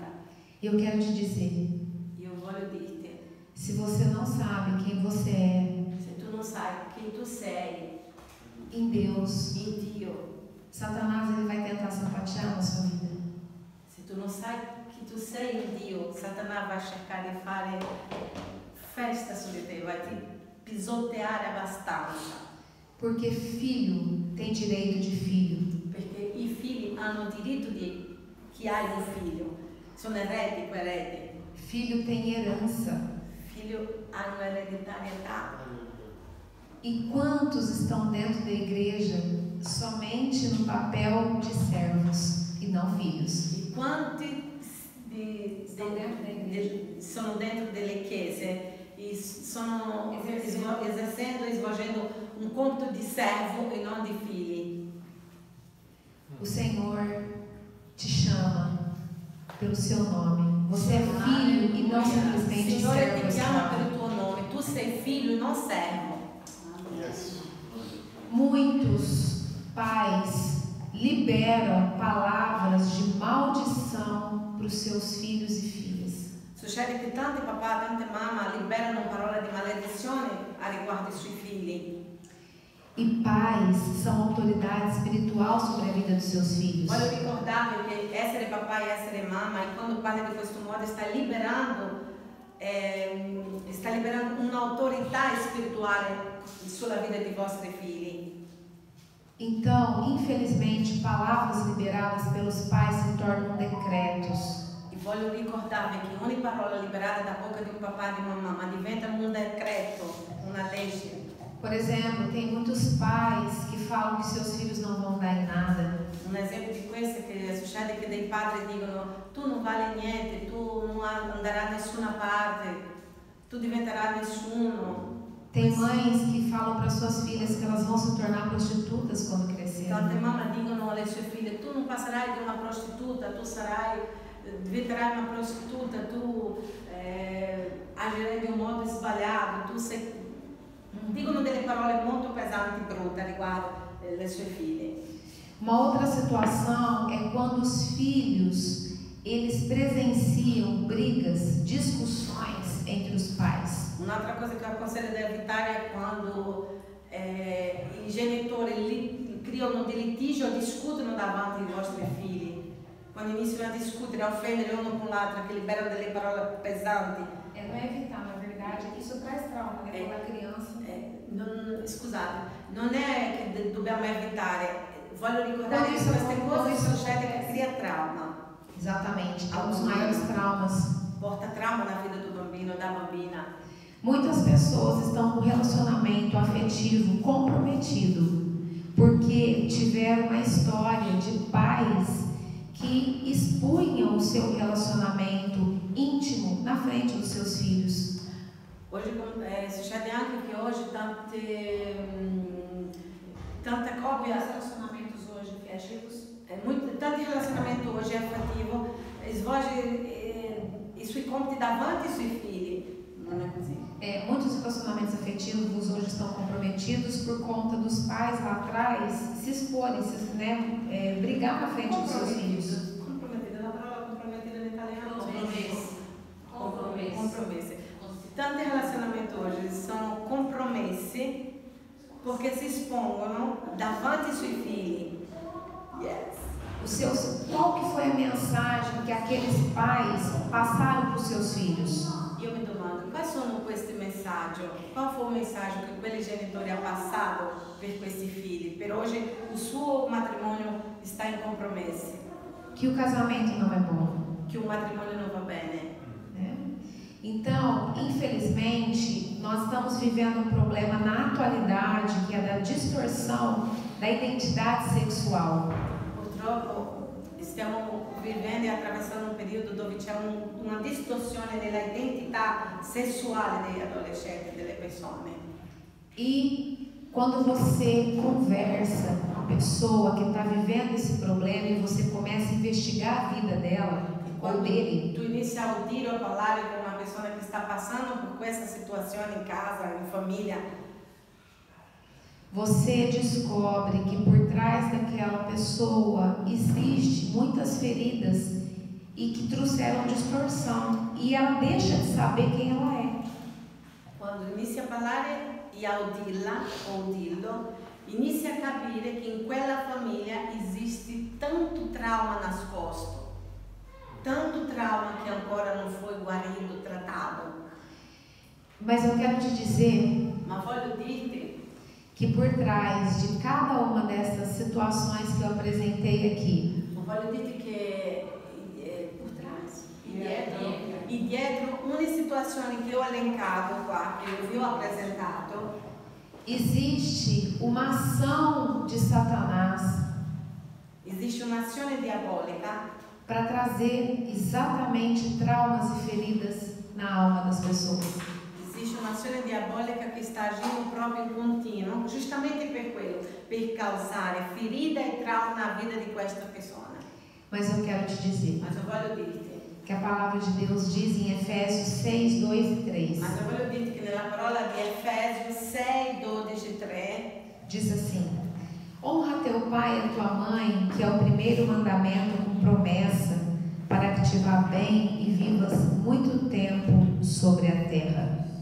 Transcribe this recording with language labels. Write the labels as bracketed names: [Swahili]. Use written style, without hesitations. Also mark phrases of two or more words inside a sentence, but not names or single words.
[Portuguese] Eu quero te dizer, [Italian] Io voglio dirti, [Portuguese] se você não sabe quem você é, [Italian] se tu non sai chi tu sei [Portuguese] em Deus, [Italian] in Dio, [Portuguese] Satanás ele vai tentar sapatear na sua vida. [Italian] se tu non sai chi tu sei in Dio, Satana vai cercare di fare festa su di te, vai ti pisoteare abbastanza. [Portuguese] Porque filho tem direito de filho. [Italian] Perché i figli hanno diritto di chi ha il figlio, sono eredi, coeredi. [Portuguese] Filho tem herança. [Italian] Figlio hanno ereditarietà. [Portuguese] E quantos estão dentro da igreja somente no papel de servos e não filhos? [Italian] E quanti sono dentro delle chiese e sono esercendo e svolgendo un compito di servo e non di figli. [Portuguese] O Senhor te chama pelo seu nome. Você é filho e não simplesmente [Italian] Signore servo ti chiama [Portuguese] escravo. [Italian] per il tuo nome, tu sei figlio e non servo. [English] Yes. [Portuguese] Muitos pais liberam palavras de maldição para os seus filhos e filhas. [Italian] Succede che tanti papà, tante mamme liberano parole di maledizione a riguardo dei suoi figli. [Portuguese] E pais são autoridade espiritual sobre a vida dos seus filhos. [Italian] Voglio ricordarvi che essere papà e essere mamma, e quando parli di questo modo, sta liberando un'autorità spirituale sulla vita dei vostri figli. [Portuguese] Então, infelizmente, palavras liberadas pelos pais se tornam decretos. [Italian] E voglio ricordarvi che ogni parola liberata da bocca di un papà e di una mamma diventa un decreto, una legge. [Portuguese] Por exemplo, tem muitos pais que falam que seus filhos não vão dar em nada. [Italian] Un esempio di questo è che succede che dei padri dicono: tu non vali niente, tu non andrai da nessuna parte, tu diventerai nessuno. [Portuguese] Tem mães que falam para suas filhas que elas vão se tornar prostitutas quando crescerem. [Italian] Tante mamme dicono alle sue figlie: tu non passerai di una prostituta, tu diventerai una prostituta, tu agirai di un modo sbagliato, dicono delle parole molto pesanti e brutte riguardo le sue figlie. [Portuguese] Uma outra situação é quando os filhos eles presenciam brigas, discussões entre os pais. [Italian] Un'altra cosa che consiglio di evitare è quando i genitori creano dei litigi o discutono davanti ai vostri figli. Quando iniziano a discutere, a offendere uno con l'altro, che liberano delle parole pesanti. [Portuguese] Não é evitar, na verdade, isso traz trauma, né? Quando a criança. [Italian] Scusate, non è che dobbiamo evitare. Voglio ricordare che queste cose succede che crea trauma. [Portuguese] Exatamente, é um dos maiores traumas. [Italian] Porta trauma na vida do bambino, da bambina. [Portuguese] Muitas pessoas estão com relacionamento afetivo comprometido porque tiveram uma história de pais que expunham o seu relacionamento íntimo na frente dos seus filhos. [Italian] Hoje succede anche che oggi tante coppie [Portuguese] Relacionamentos hoje afetivos, [Italian] tanti relacionamenti oggi affettivo svolge i suoi compiti davanti ai suoi figli. Non è così. [Portuguese] Muitos relacionamentos afetivos hoje estão comprometidos por conta dos pais lá atrás se exporem, brigar na frente dos seus filhos. Comprometida, [Italian] la parola comprometida in italiano? Compromesso. Tanti relacionamenti oggi sono compromessi perché si espongono davanti ai suoi figli. [English] Yes. [Portuguese] Qual que foi a mensagem que aqueles pais passaram para os seus filhos? [Italian] Io mi domando, quali sono questi messaggi? Qual fu il messaggio che quelli genitori hanno passato per questi figli? Per oggi il suo matrimonio sta in compromessi. [Portuguese] Que o casamento não é bom. [Italian] Che un matrimonio non va bene. [Portuguese] Então, infelizmente, nós estamos vivendo um problema na atualidade que é da distorção da identidade sexual. [Italian] Purtroppo stiamo vivendo e attraversando un periodo dove c'è una distorsione nella identità sessuale degli adolescenti, delle persone. [Portuguese] E quando você conversa com a pessoa que está vivendo esse problema e você começa a investigar a vida dela ou dele, [Italian] tu inizi a udire o parlare con una persona che sta passando por questa situazione in casa, in famiglia, [Portuguese] você descobre que por trás daquela pessoa existe muitas feridas e que trouxeram distorção e ela deixa de saber quem ela é. [Italian] Quando inizi a parlare e a udirla o udirlo, inizi a capire che in quella famiglia esiste tanto trauma nascosto. [Portuguese] Tanto trauma que ancora não foi guarido, tratado. Mas eu quero te dizer, [Italian] mas voglio dirti, [Portuguese] que por trás de cada uma dessas situações que eu apresentei aqui, [Italian] voglio dirti che [Portuguese] por trás [Italian] e dietro ogni situazione che ho elencato qua, che eu vi ho apresentato, [Portuguese] existe uma ação de Satanás. [Italian] Existe un'azione diabolica [Portuguese] para trazer exatamente traumas e feridas na alma das pessoas. [Italian] Existe un'azione diabolica che sta agindo proprio in continuo, justamente per quello, per causare ferida e trauma [Portuguese] na vida [Italian] di questa persona. [Portuguese] Mas eu quero te dizer, mas eu [Italian] voglio dirti, [Portuguese] que a palavra de Deus diz em Efésios 6, 2 e 3. Mas eu [Italian] voglio dirti che nella parola di Efesios 6, 12 e 3 [Portuguese] diz assim: honra teu pai e a tua mãe, que é o primeiro mandamento com promessa, para que te vá bem e vivas muito tempo sobre a terra.